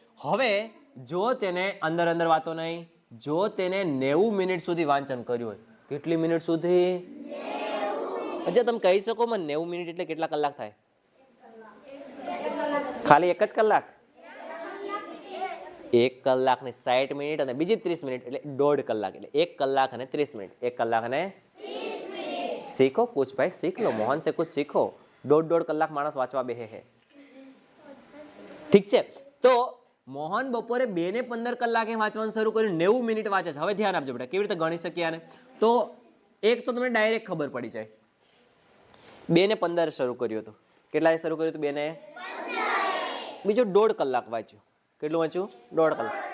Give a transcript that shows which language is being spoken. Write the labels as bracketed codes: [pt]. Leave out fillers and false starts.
[gu] હવે જો તેને અંદર અંદર વાતો નહીં, જો તેને 90 મિનિટ સુધી વાંચન કર્યું હોય. કેટલી મિનિટ સુધી? અચ્છા તમે કહી શકો મને 90 મિનિટ એટલે કેટલા કલાક થાય? ખાલી 1 જ કલાક? 1 કલાક ને 60 મિનિટ અને બીજી 30 મિનિટ એટલે 1.5 કલાક. એટલે 1 કલાક અને 30 મિનિટ. 1 કલાક અને 30 મિનિટ. [hi] सीखो कुछ भाई, सीख लो मोहन से कुछ सीखो. [gu] 1.5 કલાક માણસ વાંચવા બેહે છે. ઠીક છે. તો મોહન બપોરે 2:15 કલાકે વાંચવાનું શરૂ કર્યું, 90 મિનિટ વાંચે છે. હવે ધ્યાન આપજો બેટા, કેવી રીતે ગણી શકીએ આને? તો એક તો તમને ડાયરેક્ટ ખબર પડી જાય. 2:15 શરૂ કર્યું હતું. કેટલાએ શરૂ કર્યું હતું? 2:15. બીજો 1.5 કલાક વાંચ્યું. કેટલું વાંચ્યું? 1.5 કલાક.